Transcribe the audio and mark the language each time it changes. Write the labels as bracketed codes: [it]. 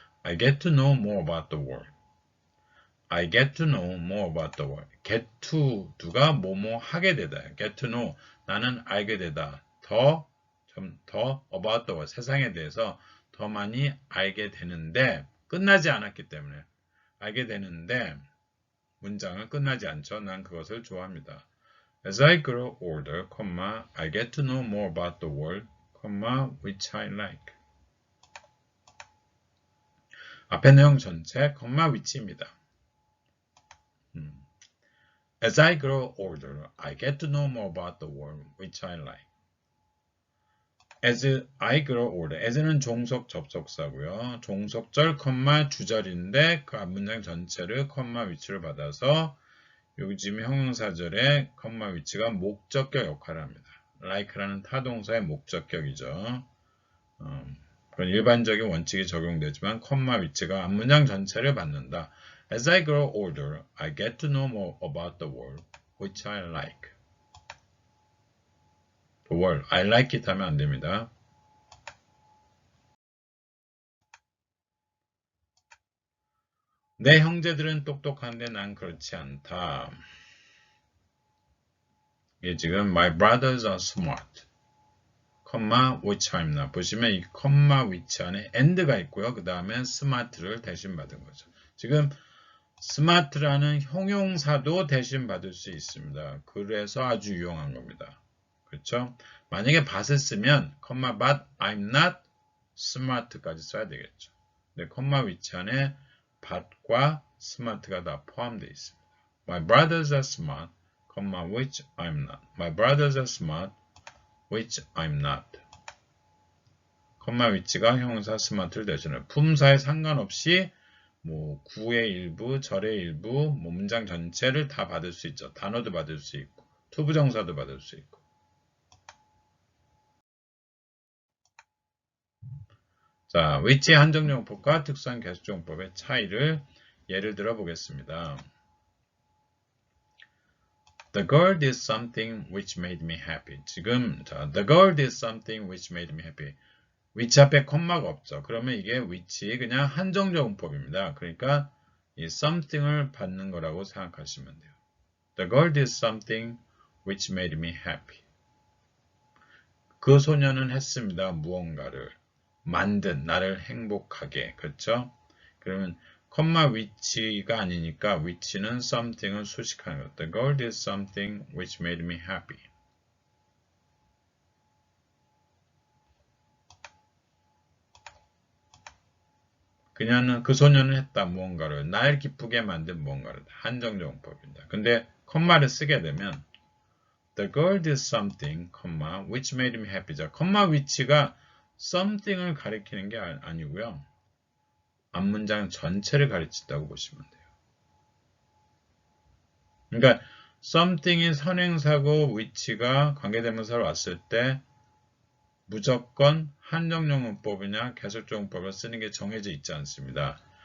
[en] I get to know more about the world. I get to know more about the world. get to [ko] 누가 뭐뭐 하게 되다. [en] get to know [ko] 나는 알게 되다. 더 [en] about the world [ko] 세상에 대해서 더 많이 알게 되는데 끝나지 않았기 때문에 알게 되는데 문장은 끝나지 않죠. 난 그것을 좋아합니다. [en] As I grow older, I get to know more about the world, which I like. [ko] 앞에 내용 전체, which입니다. [en] As I grow older, I get to know more about the world, which I like. As I grow older, [ko] as는 종속 접속사고요. 종속절, 주절인데 그 앞문장 전체를 which를 받아서 요즘 형용사절의 which가 목적격 역할을 합니다. like라는 타동사의 목적격이죠. 그런 일반적인 원칙이 적용되지만 which가 앞문장 전체를 받는다. [en] As I grow older, I get to know more about the world, which I like. The world, I like it [ko] 하면 안 됩니다. 내 형제들은 똑똑한데 난 그렇지 않다. 이게 지금 [en] My brothers are smart, which I'm not. [ko] 보시면 이 which 안에 and가 있고요. 그 다음에 smart를 대신 받은 거죠. 지금 smart라는 형용사도 대신 받을 수 있습니다. 그래서 아주 유용한 겁니다. 그렇죠? 만약에 but을 쓰면 [en] but I'm not smart [ko] 까지 써야 되겠죠. 근데 which 안에 but과 smart가 다 포함되어 있습니다. [en] My brothers are smart, which I'm not. My brothers are smart, which I'm not. [ko] which가 형용사 smart를 대신해요. 품사에 상관없이 구의 일부, 절의 일부, 문장 전체를 다 받을 수 있죠. 단어도 받을 수 있고, 투부정사도 받을 수 있고. 자, which의 한정용법과 특수한 계속용법의 차이를 예를 들어 보겠습니다. [en] The girl did something which made me happy. [ko] 지금 [en] the girl did something which made me happy. [ko] which 앞에 콤마가 없죠. 그러면 이게 which 그냥 한정적용법입니다. 그러니까 이 something을 받는 거라고 생각하시면 돼요. [en] The girl did something which made me happy. [ko] 그 소녀는 했습니다. 무언가를 만든 나를 행복하게. 그렇죠? 그러면 which가 아니니까 which는 something을 수식하는 것. The girl did something which made me happy. 그 소녀는 했다 무언가를 날 기쁘게 만든 무언가를 한정적용법입니다. 근데 컴마를 쓰게 되면 [en] The girl did something, which made me happy. [ko] 자, which가 something을 가리키는 게 아니고요. 앞문장 전체를 가르친다고 보시면 돼요. 그러니까 something이 선행사고 which가 관계대명사로 왔을 때 무조건 한정적 용법이냐 계속적 용법을 쓰는 게 정해져 있지 않습니다.